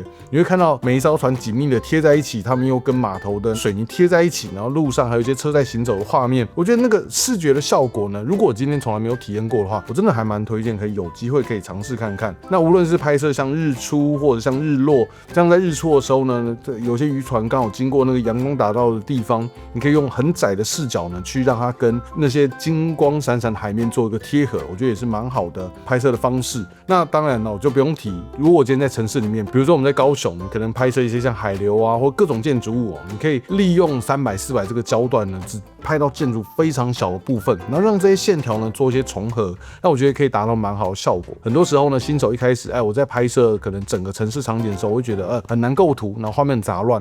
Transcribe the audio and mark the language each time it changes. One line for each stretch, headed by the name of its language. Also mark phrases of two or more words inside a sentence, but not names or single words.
Chinese: 你會看到每一艘船緊密的貼在一起，他們又跟碼頭的水泥貼在一起，然後路上還有一些車在行走的畫面。我覺得那個視覺的效果呢，如果我今天從來沒有體驗過的話，我真的還蠻推薦可以有機會可以嘗試看看。那無論是拍攝像日出或者像日落，像在日出的時候呢，有些漁船剛好經過那個陽光打到的地方，你可以用很窄的視角呢，去讓它跟那些金光閃閃的海面做一個貼合，我覺得也是蠻好的拍攝的方式。那當然了，我就不用提，如果我今天在城市裡面，比如說我們在高雄，可能拍攝一些像海流啊，或各種建築物哦，你可以利用300-400這個焦段呢，只拍到建築非常小的部分，然後讓這些線條呢做一些重合，那我覺得可以達到蠻好的效果。很多時候呢，新手一開始，我在拍攝可能整個城市場景的時候，我會覺得很難構圖，然後畫面很雜亂。